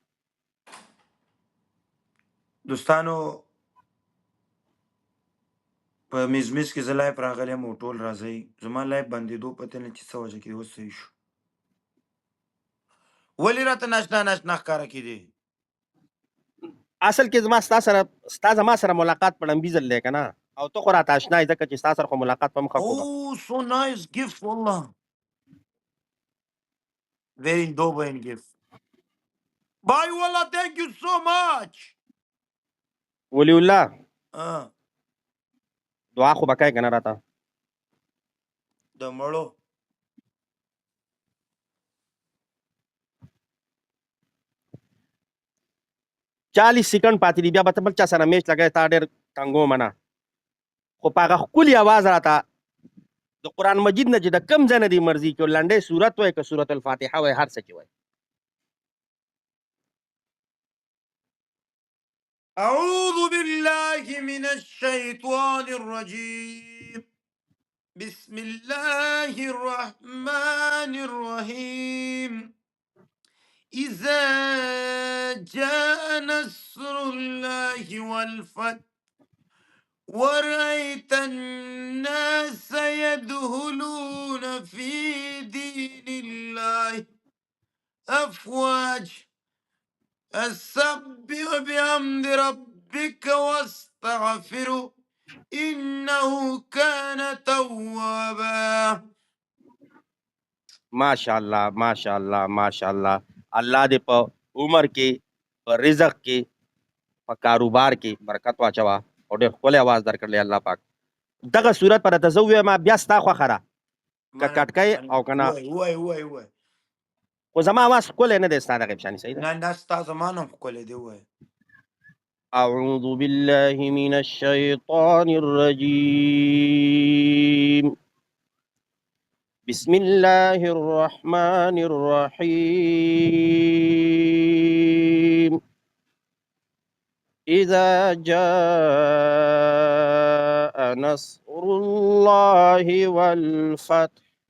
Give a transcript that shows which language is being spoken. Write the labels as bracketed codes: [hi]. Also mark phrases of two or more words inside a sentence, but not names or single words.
[ps] دوستانو په میزمیز کې زه لایف راغلی یم او ټول راځئ زما لایف بندېدو پته نه چې څه وجه کې اوس صحیح شو ولې راته ناشنا ښکاره کېدې اصل کې ستا زما سره ملاقات په لمبي ځل دی که نه او ته خو راته اشنا یې ځکه چې ستا سره خو ملاقات په مخه کومه [en] so nice gift والله very dope gift bye والله thank you so much [ps] ولی الله دعا خو به کوې که نه راته د مړو 40 سکند پاتې دي بیا به ته بل چا سره میچ لګوې تا ډېر ټنګومه نه خو په هغه ښکلي اواز راته د قرآن مجید نه چې د کوم ځای نه دې مرضي که لنډۍ صورت وای که صورت الفاتحه وای هر څه چې وای [ar] أعوذ بالله من الشيطان الرجيم. بسم الله الرحمن الرحيم. إذا جاء نصر الله والفتح ورأيت الناس يدخلون في دين الله أفواج فسبح بحمد ربك واستغفره إنه كان توابا. ماشاءالله ماشاءالله ماشاءالله. [ps] الله دې په عمر کې، په رزق کې، په کاروبار کې برکت واچوه او ډېر ښکلی اواز درکړلی الله پاک. دغه صورت په راته زه ووایم بیا ستا خوښه ده که کټکی او که نه، وای خو زما اواز ښکلی نه دی ستا دغې پشانې، صحیح ده؟ نه ستا زما نه هم ښکلی دی. ووایه. [ar] أعوذ بالله من الشيطان الرجيم. بسم الله الرحمن الرحيم. إذا جاء نصر الله والفتح